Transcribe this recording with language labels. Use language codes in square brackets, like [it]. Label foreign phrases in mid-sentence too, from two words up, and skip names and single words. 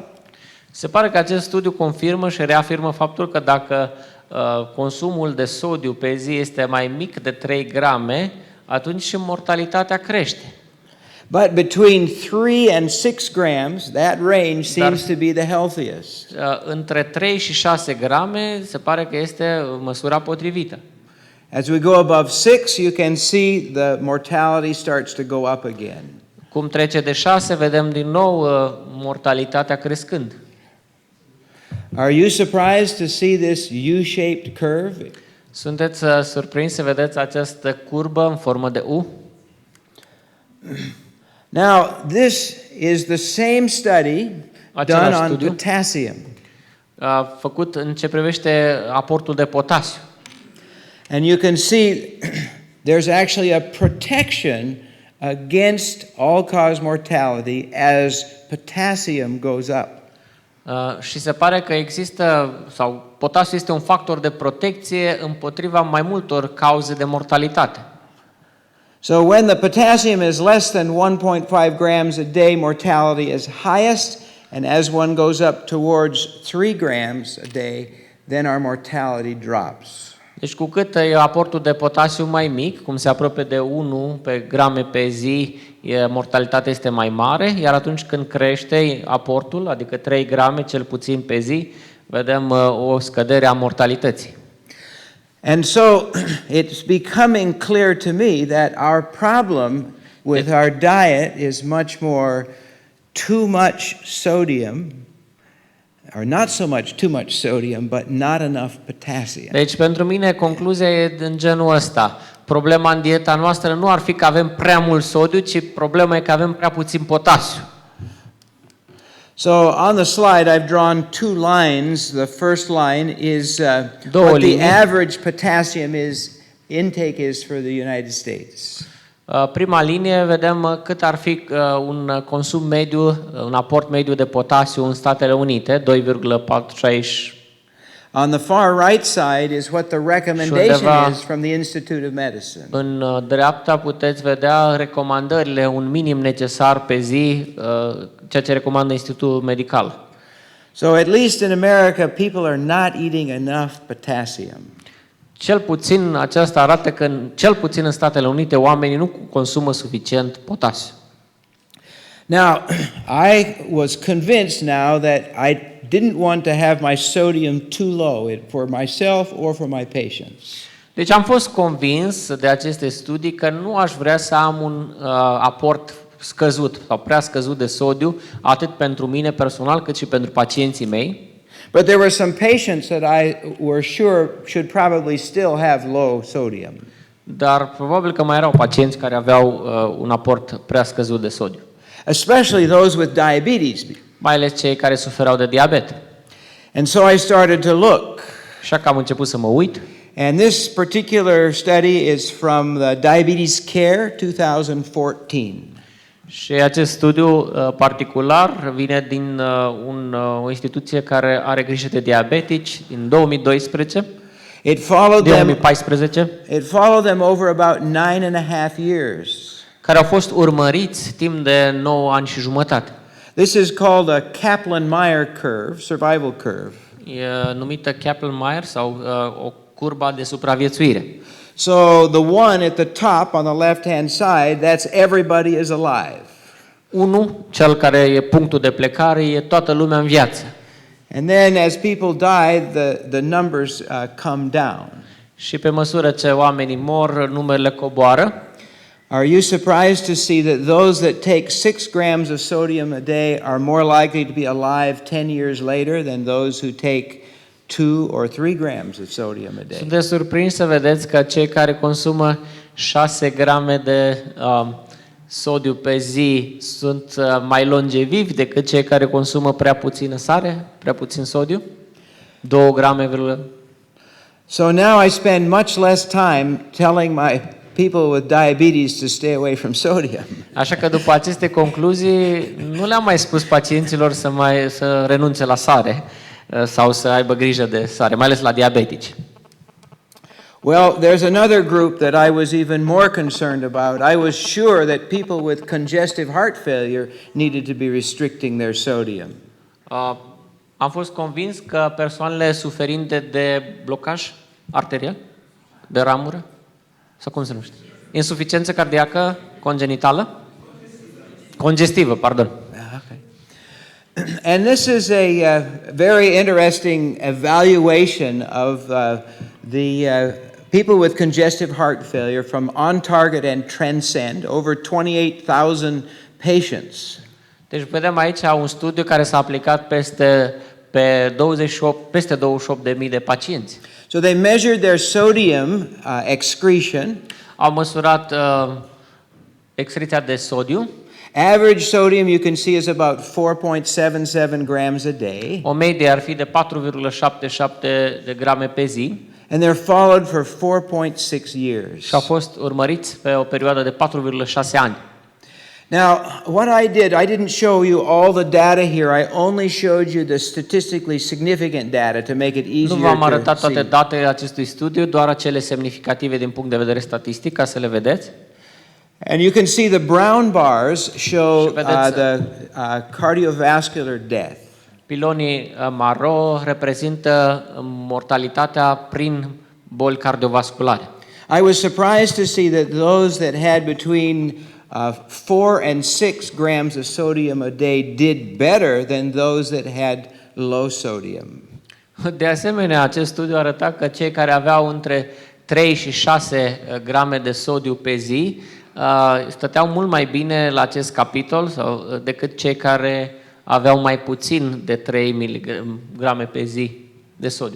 [ro] Se pare că acest studiu confirmă și reafirmă faptul că dacă consumul de sodiu pe zi este mai mic de 3 grame, atunci și mortalitatea crește. [en] But between 3 and 6 grams, that range seems to be the healthiest. [ro] Între 3 și 6 grame se pare că este măsura potrivită. [en] As we go above 6, you can see the mortality starts to go up again. [ro] Cum trece de 6, vedem din nou mortalitatea crescând. [en] Are you surprised to see this U-shaped curve? [ro] Sunteți surprinși să vedeți această curbă în formă de U? [en] Now, this is the same study done on potassium. [ro] Făcut în ce privește aportul de potasiu. [en] And you can see there's actually a protection against all-cause mortality as potassium goes up. [ro] Și se pare că există, sau potasiul este un factor de protecție împotriva mai multor cauze de mortalitate. [en] So when the potassium is less than 1.5 grams a day, mortality is highest, and as one goes up towards 3 grams a day, then our mortality drops. [ro] Deci cu cât e aportul de potasiu mai mic, cum se apropie de 1 pe grame pe zi, mortalitatea este mai mare, iar atunci când crește aportul, adică 3 grame cel puțin pe zi, vedem o scădere a mortalității. [en] And so it's becoming clear to me that our problem with our diet is much more too much sodium, or not so much too much sodium, but not enough potassium. [ro] Deci pentru mine concluzia e în genul ăsta. Problema în dieta noastră nu ar fi că avem prea mult sodiu, ci problema e că avem prea puțin potasiu. [en] So on the slide, I've drawn two lines. The first line is [ro] Două [en] what the [ro] linii. [en] average potassium intake is for the United States. [ro] Prima linie vedem cât ar fi un consum mediu, un aport mediu de potasiu în Statele Unite, 2,460. [en] On the far right side is what the recommendation is from the Institute of Medicine. [ro] În dreapta puteți vedea recomandările, un minim necesar pe zi, ceea ce recomandă Institutul Medical. [en] So at least in America, people are not eating enough potassium. [ro] Cel puțin aceasta arată că cel puțin în Statele Unite oamenii nu consumă suficient potasiu. [en] Now, I was convinced now that I didn't want to have my sodium too low for myself or for my patients. [ro] Deci am fost convins de aceste studii că nu aș vrea să am un aport scăzut sau prea scăzut de sodiu, atât pentru mine personal, cât și pentru pacienții mei. [en] But there were some patients that I were sure should probably still have low sodium. [ro] Dar probabil că mai erau pacienți care aveau un aport prea scăzut de sodiu. [en] Especially those with diabetes. [ro] Mai ales cei care suferau de diabet. [en] And so I started to look. [ro] Așa că am început să mă uit. [en] And this particular study is from the Diabetes Care 2014. [ro] Și acest studiu particular vine din o instituție care are grijă de diabetici din 2012. [en] It followed 2014. It followed them over about 9.5 years. [ro] Care au fost urmăriți timp de 9 ani și jumătate. [en] This is called a Kaplan-Meier curve, survival curve. [ro] E numită Kaplan-Meier sau o curba de supraviețuire. [en] So the one at the top on the left-hand side, that's everybody is alive. [ro] Unu, cel care e punctul de plecare, e toată lumea în viață. [en] And then as people die, the numbers come down. [ro] Și pe măsură ce oamenii mor, numerele coboară. [en] Are you surprised to see that those that take 6 grams of sodium a day are more likely to be alive 10 years later than those who take 2 or 3 grams of sodium a day? [ro] Sunteți surprinși să vedeți că cei care consumă 6 grame de sodiu pe zi sunt mai longevivi decât cei care consumă prea puțină sare, prea puțin sodiu? 2 grame. [en] So now I spend much less time telling my people with diabetes to stay away from sodium. [ro] Așa că după aceste concluzii nu le-am mai spus pacienților să renunțe la sare sau să aibă grijă de sare, mai ales la diabetici. [en] Well, there's another group that I was even more concerned about. I was sure that people with congestive heart failure needed to be restricting their sodium. [ro] Am fost convins că persoanele suferinte de blocaj arterial, de ramură, sau cum se numește? Insuficiență cardiacă congenitală? Congestivă, pardon. [en] Okay. And this is a very interesting evaluation of the people with congestive heart failure from On Target and Transcend, over 28,000 patients. [ro] Deci vedem aici un studiu care s-a aplicat peste 28.000 de pacienți. [en] So they measured their sodium excretion. [ro] Au măsurat excreția de sodiu. [en] Average sodium you can see is about 4.77 grams a day. [ro] O medie ar fi de 4,77 de grame pe zi. [en] And they're followed for 4.6 years. [ro] Și au fost urmăriți pe o perioadă de 4,6 ani. [en] Now, what I did, I didn't show you all the data here. I only showed you the statistically significant data to make it easier to see. [ro] Nu v-am arătat toate datele acestui studiu, doar acele semnificative din punct de vedere statistic, ca să le vedeți. [en] And you can see the brown bars show the cardiovascular death. [ro] Pilonii maro reprezintă mortalitatea prin boli cardiovasculare. [en] I was surprised to see that those that had between 4 and 6 grams of sodium a day did better than those that had low sodium. [ro] De asemenea, acest studiu arăta că cei care aveau între 3 și 6 grame de sodiu pe zi stăteau mult mai bine la acest capitol decât cei care aveau mai puțin de 3 miligrame pe zi de sodiu.